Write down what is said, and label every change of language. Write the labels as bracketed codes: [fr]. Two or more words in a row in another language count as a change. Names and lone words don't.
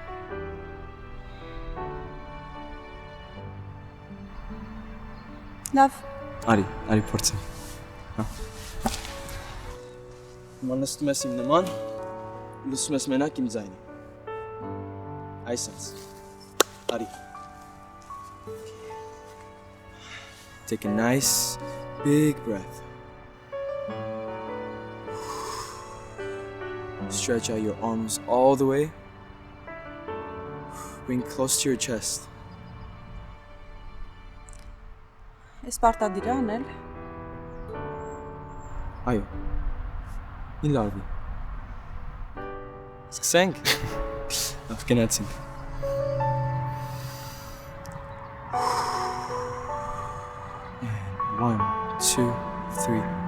[hy] Լավ։ Արի փորձենք։ Հա։ Հիմա նստում ես իմ նման, լսում ես մենակ իմ ձայնը։ Այսպես։ Արի։ [en] Take a nice big breath. Stretch out your arms all the way. Bring close to your chest. [hy] Ես պարտադիր է անել։ Այո։ Մի լարվի։ Սկսենք։ Լավ գնացինք։ And 1, 2, 3.